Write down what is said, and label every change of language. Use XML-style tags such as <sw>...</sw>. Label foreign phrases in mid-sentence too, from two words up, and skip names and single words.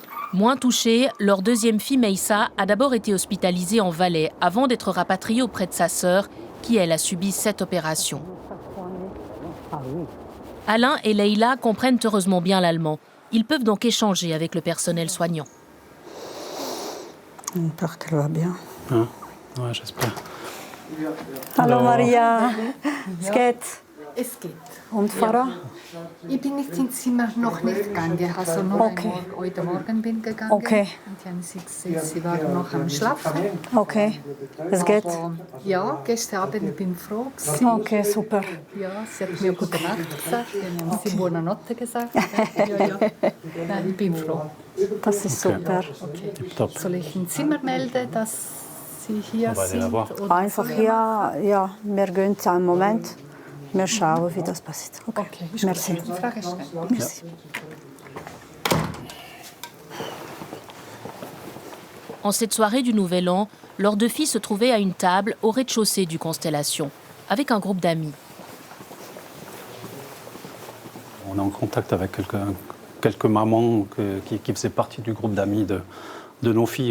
<fr>Moins touchée, leur 2e fille Meïssa a d'abord été hospitalisée en Valais avant d'être rapatriée auprès de sa sœur, qui elle a subi 7 opérations. Alain et Leïla comprennent heureusement bien l'allemand. Ils peuvent donc échanger avec le personnel soignant. J'espère qu'elle va bien. Ouais, j'espère.</fr> <de>Hallo Maria, es geht? Es geht. Und Farah? Ich bin nicht ins Zimmer noch nicht gegangen, also nur Okay. heute Morgen bin gegangen. Okay. Und die haben sie waren noch am Schlafen. Okay, es geht? Aber, ja, gestern Abend bin ich froh gewesen. Okay, super. Ja, sie hat mir gute Nacht gesagt, sie</de> <it>buona notte</it> <de>gesagt. Ja. Nein, ich bin froh. Das ist super. Okay. Top. Soll ich ein Zimmer melden, dass sie hier sind? Oder Einfach hier, ja, wir gehen einen Moment. Wir schauen, wie das passiert. Okay, merci. Frage stellen. Merci.</de> <fr>En cette soirée du Nouvel An, leurs 2 filles se trouvaient à une table au rez-de-chaussée du Constellation, avec un groupe d'amis. On est en contact avec quelques mamans qui faisaient partie du groupe d'amis de nos filles.</fr>